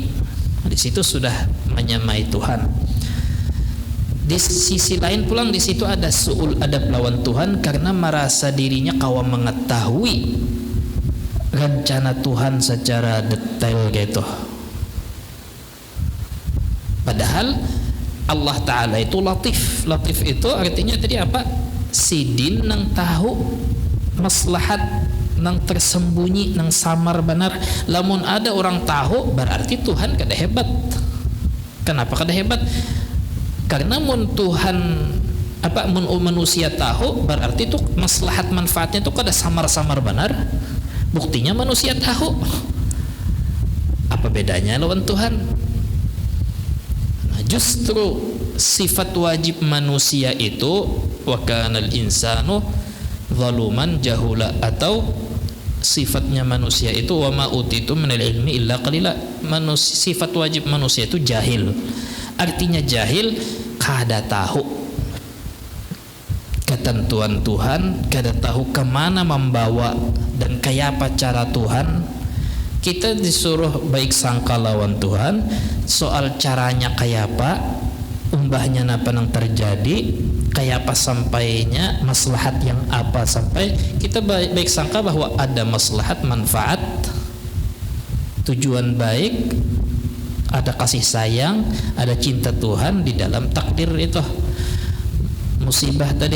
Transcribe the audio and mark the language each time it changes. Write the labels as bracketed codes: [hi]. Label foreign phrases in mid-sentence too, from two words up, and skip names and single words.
[bjn] Di situ sudah menyamai Tuhan. Di sisi lain pulang di situ ada su'ul adab lawan Tuhan karena merasa dirinya kawa mengetahui rencana Tuhan secara detail gitu. Padahal Allah Ta'ala itu latif. Latif itu artinya tadi apa? Sidin nang tahu maslahat nang tersembunyi, nang samar benar. Lamun ada orang tahu berarti Tuhan kada hebat. Kenapa kada hebat? Karena mun Tuhan mun manusia tahu berarti itu maslahat manfaatnya itu kada samar-samar benar. Buktinya manusia tahu. Apa bedanya lawan Tuhan? Nah, justru sifat wajib manusia itu [ar] وكان الإنسان ظلوما جهولا, [bjn] atau sifatnya manusia itu [ar] وما أوتيت من العلم إلا قليلا. [bjn] Sifat wajib manusia itu jahil. Artinya jahil, kada tahu ketentuan Tuhan, kada tahu kemana membawa dan kayak apa cara Tuhan. Kita disuruh baik sangka lawan Tuhan, soal caranya kayak apa, umbahnya apa yang terjadi, kayak apa sampainya, maslahat yang apa sampai, kita baik sangka bahwa ada maslahat, manfaat, tujuan baik, ada kasih sayang, ada cinta Tuhan di dalam takdir itu musibah tadi.